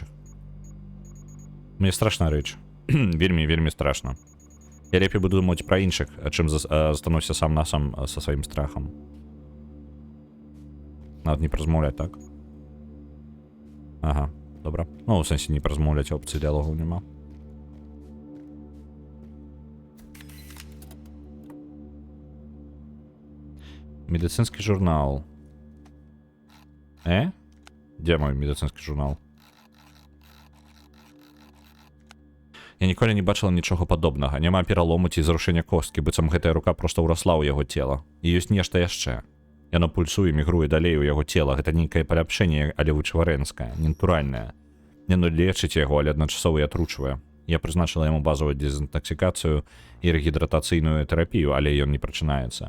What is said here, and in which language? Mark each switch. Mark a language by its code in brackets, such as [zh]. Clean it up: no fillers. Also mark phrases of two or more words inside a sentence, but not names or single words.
[be] Мне страшна рэч. Вельмі страшна. Я лепей буду думаць пра іншых, чым застануся сам на сам са сваім страхам. Надо не празмаўляць, так? Ага, добра. Ну, у сэнсе не празмаўляць, опцыі дыалогаў няма. [ru] Медицинский журнал. Где мой медицинский журнал? [be] Я ніколі не бачыла нічога падобнага. Няма пералому ці зрушэння косткі, быццам гэтая рука проста ўрасла ў яго цела. І ёсць нешта яшчэ. Яно пульсуе, мігруе далей у яго цела. Гэта нейкае паляпшэнне, але вычварэнскае, ненатуральнае. Яно лечыць яго, але адначасова і атручвае. Я прызначыла яму базовую дезінтаксікацыю і рэгідратацыйную тэрапію, але ён не прачынаецца.